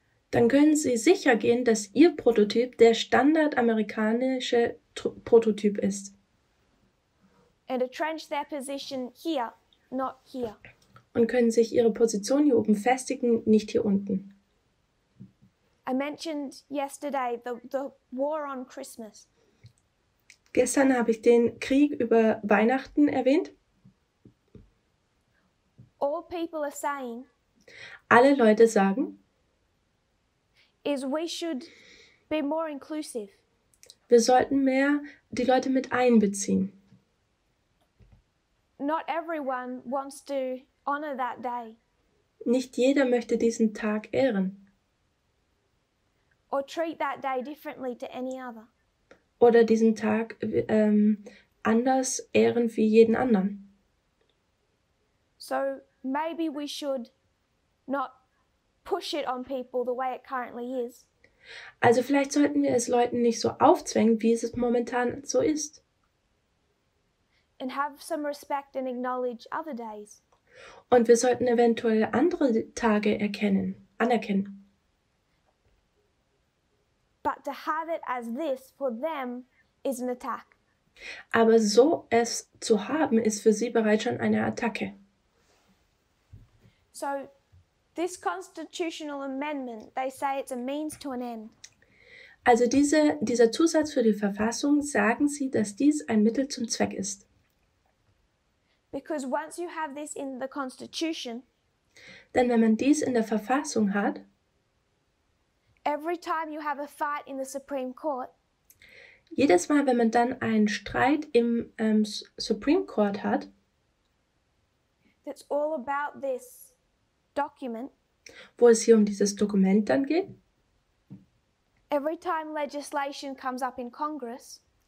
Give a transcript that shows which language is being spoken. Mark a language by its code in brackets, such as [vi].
[de] Dann können sie sicher gehen, dass ihr Prototyp der standardamerikanische Prototyp ist. [en] And entrench their position here, not here. [de] Und können sich ihre Position hier oben festigen, nicht hier unten. [en] I mentioned yesterday the war on Christmas. [de] Gestern habe ich den Krieg über Weihnachten erwähnt. [en] All people are saying [de] Alle Leute sagen, [en] is we should be more inclusive. [de] wir sollten mehr die Leute mit einbeziehen. [en] Not everyone wants to honor that day. [de] Nicht jeder möchte diesen Tag ehren. [en] Or treat that day differently to any other. [de] Oder diesen Tag anders ehren wie jeden anderen. [en] So maybe we should not push it on people the way it currently is. [de] Also vielleicht sollten wir es Leuten nicht so aufzwängen, wie es momentan so ist. [en] And have some respect and acknowledge other days. [de] Und wir sollten eventuell andere Tage anerkennen. [en] But to have it as this for them is an attack. [de] Aber so es zu haben, ist für sie bereits schon eine Attacke. [en] So this constitutional amendment, they say it's a means to an end. [de] Also dieser Zusatz für die Verfassung, sagen sie, dass dies ein Mittel zum Zweck ist. [en] Because once you have this in the Constitution, [de] Denn wenn man dies in der Verfassung hat, [en] every time you have a fight in the Supreme Court, [de] jedes Mal, wenn man dann einen Streit im Supreme Court hat, [en] that's all about this document, [de] wo es hier um dieses Dokument dann geht, [en] every time legislation comes up in Congress,